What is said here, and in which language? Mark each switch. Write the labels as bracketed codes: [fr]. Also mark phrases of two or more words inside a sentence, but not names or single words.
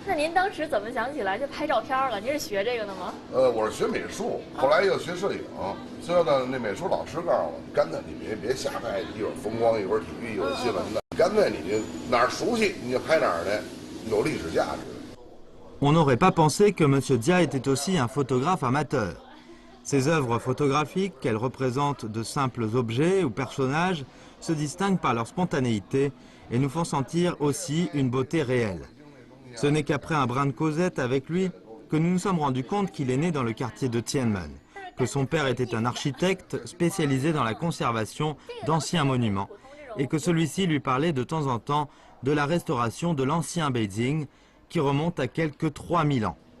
[zh] 那您当时怎么想起来就拍照片了？您是学这个的吗？我是学美术，后来又学摄影，最后呢，那美术老师告诉我，干脆你别瞎拍，一会儿风光，一会儿体育，一会儿新闻的，干脆你就哪儿熟悉你就拍哪儿去，有历史价值。 [fr] On n'aurait pas pensé que M. Dia était aussi un photographe amateur. Ses œuvres photographiques, qu'elles représentent de simples objets ou personnages, se distinguent par leur spontanéité et nous font sentir aussi une beauté réelle. Ce n'est qu'après un brin de causette avec lui que nous nous sommes rendus compte qu'il est né dans le quartier de Tianmen, que son père était un architecte spécialisé dans la conservation d'anciens monuments et que celui-ci lui parlait de temps en temps de la restauration de l'ancien Beijing, qui remonte à quelques 3000 ans.